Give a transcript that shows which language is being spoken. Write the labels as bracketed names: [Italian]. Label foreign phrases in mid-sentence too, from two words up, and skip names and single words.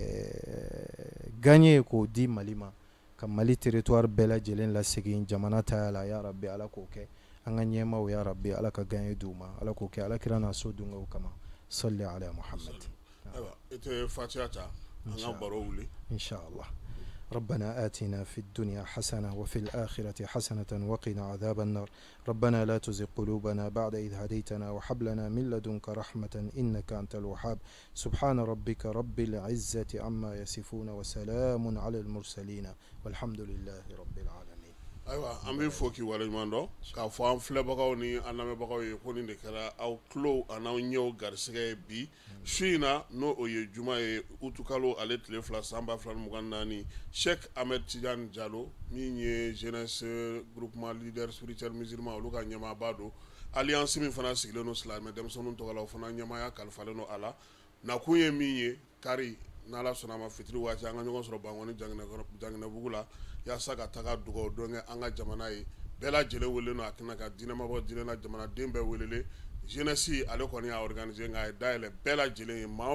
[Bambara] gagner k'o di Mali ma ka Mali territoire bɛɛ lajɛlen lasegin jamana taya la [Arabic] يا ربي [Bambara] Ala k'o kɛ an ka ɲɛmaw [Arabic] يا ربي [Bambara] Ala ka gagner d'u ma Ala k'o kɛ Alakira n'a so dunkew kama [Arabic] صل على محمد. [Bambara] Ayiwa i tɛ fatiha ta an ka baro wuli inshallah. [Arabic] ربنا آتنا في الدنيا حسنة وفي الآخرة حسنة وقنا عذاب النار ربنا لا تزغ قلوبنا بعد إذ هديتنا وهب لنا من لدنك رحمة إنك أنت الوهاب سبحان ربك رب العزة عما يصفون وسلام على المرسلين والحمد لله رب العالمين. [Bambara] Ayiwa an bɛ fɔ k'i waleɲuman dɔn k'a fɔ an filɛbagaw ni an lamɛnbagaw ye ko nin de kɛra aw tulo a n'aw ɲɛw garisɛgɛ ye bi su in na n'o o ye juma ye utukalo ale tile 2 san 2024 Cheikh Ahmed Tidiane Diallo min ye [French] jeunesse groupement leader spirituel musulman [Bambara] olu ka ɲɛmaaba don alliance min fana sigilen don silamɛ denmisɛnninw tɔgɔ la o fana ɲɛmaaya kalifalen don a la nakun ye min ye kari n'ala sɔnna a ma fitiri waati an ka ɲɔgɔn sɔrɔ Bankɔni Janginɛbugu la yaasa ka taga dugawu dɔn kɛ an ka jamana ye bɛɛ lajɛlen wele no a kɛnɛ kan diinɛmabɔ diinɛ jamanaden bɛɛ welele jeunesse ale kɔni y'a organiser nka a ye dayɛlɛ bɛɛ lajɛlen ye maa o